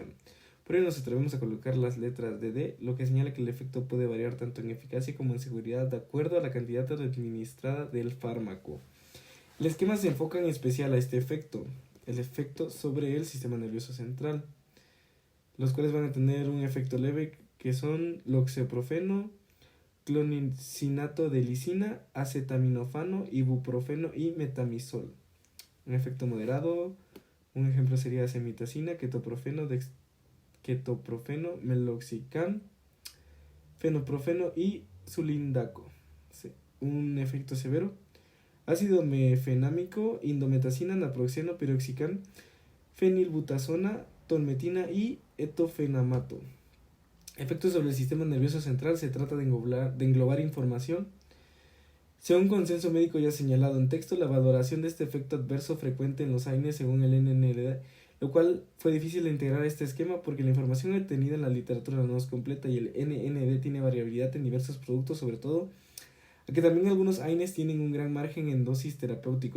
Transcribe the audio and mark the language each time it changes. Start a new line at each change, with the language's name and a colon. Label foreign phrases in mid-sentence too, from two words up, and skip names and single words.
Spanish: Por ello nos atrevemos a colocar las letras de D, lo que señala que el efecto puede variar tanto en eficacia como en seguridad de acuerdo a la cantidad administrada del fármaco. El esquema se enfoca en especial a este efecto, el efecto sobre el sistema nervioso central, los cuales van a tener un efecto leve que son loxoprofeno, clonixinato de lisina, acetaminofano, ibuprofeno y metamizol. Un efecto moderado, un ejemplo sería acemitacina, ketoprofeno, meloxicam, fenoprofeno y sulindaco. Un efecto severo, ácido mefenámico, indometacina, naproxeno, piroxicam, fenilbutazona, tolmetina y etofenamato. Efectos sobre el sistema nervioso central. Se trata de englobar información. Según consenso médico ya señalado en texto, la valoración de este efecto adverso frecuente en los AINES según el NND, lo cual fue difícil de integrar a este esquema porque la información obtenida en la literatura no es completa y el NND tiene variabilidad en diversos productos, sobre todo Aunque también algunos AINES tienen un gran margen en dosis terapéutico.